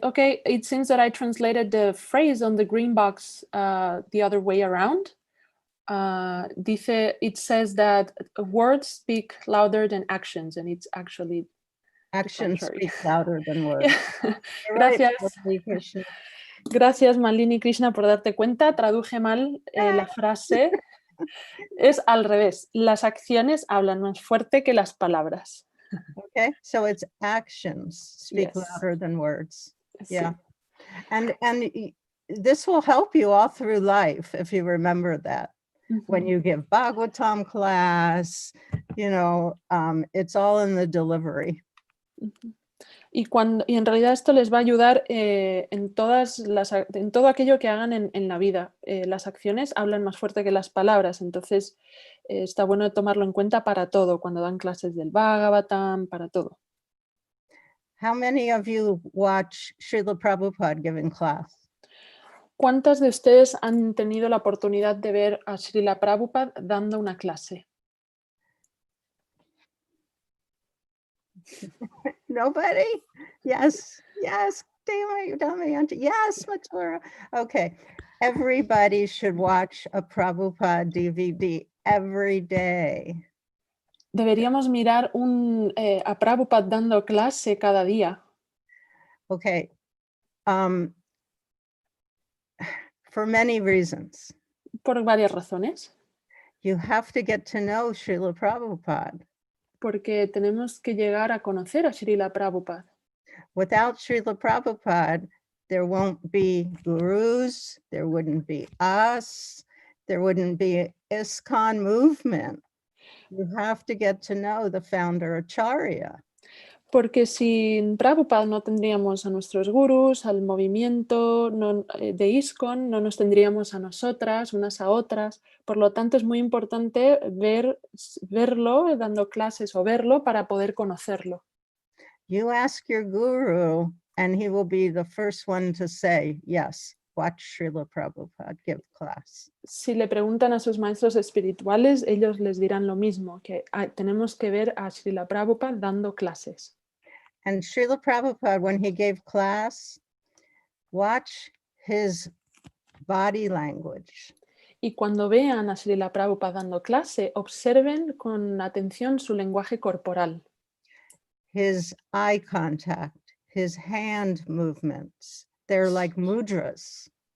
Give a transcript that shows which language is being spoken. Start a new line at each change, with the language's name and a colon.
English: Okay, it seems that I translated the phrase on the green box the other way around. It says that words speak louder than actions, and it's actually actions speak louder than words.
Spanish: Yeah. Gracias. Gracias, Malini Krishna, por darte cuenta. Traduje mal la frase. Es al revés. Las acciones hablan más fuerte que las palabras.
English: Okay, so it's actions speak louder than words. Yeah, and this will help you all through life if you remember that. When you give Bhagavatam class, it's all in the delivery.
Spanish: Y en realidad esto les va a ayudar en todo aquello que hagan en la vida. Las acciones hablan más fuerte que las palabras, entonces está bueno tomarlo en cuenta para todo, cuando dan clases del Bhagavatam, para todo.
English: How many of you watch Srila Prabhupada giving class?
Spanish: ¿Cuántas de ustedes han tenido la oportunidad de ver a Srila Prabhupada dando una clase?
English: Nobody? Yes, Damayanti. Yes, Matura. Okay, everybody should watch a Prabhupada DVD every day.
Spanish: Deberíamos mirar a Prabhupada dando clase cada día.
English: Okay. For many reasons.
Spanish: Por varias razones.
English: You have to get to know Srila Prabhupada.
Spanish: Porque tenemos que llegar a conocer a Srila Prabhupada.
English: Without Srila Prabhupada, there won't be gurus, there wouldn't be us, there wouldn't be ISKCON movement. You have to get to know the founder Acharya.
Spanish: Porque sin Prabhupada no tendríamos a nuestros gurús, al movimiento de ISKCON, no nos tendríamos a nosotras, unas a otras. Por lo tanto, es muy importante verlo, dando clases o verlo para poder conocerlo.
English: You ask your guru and he will be the first one to say, yes, watch Srila Prabhupada give class.
Spanish: Si le preguntan a sus maestros espirituales, ellos les dirán lo mismo, que tenemos que ver a Srila Prabhupada dando clases.
English: And Srila Prabhupada, when he gave class, watch his body language.
Spanish: Y cuando vean a Srila Prabhupada dando clase, observen con atención su lenguaje corporal.
English: His eye contact, his hand movements, they're like mudras.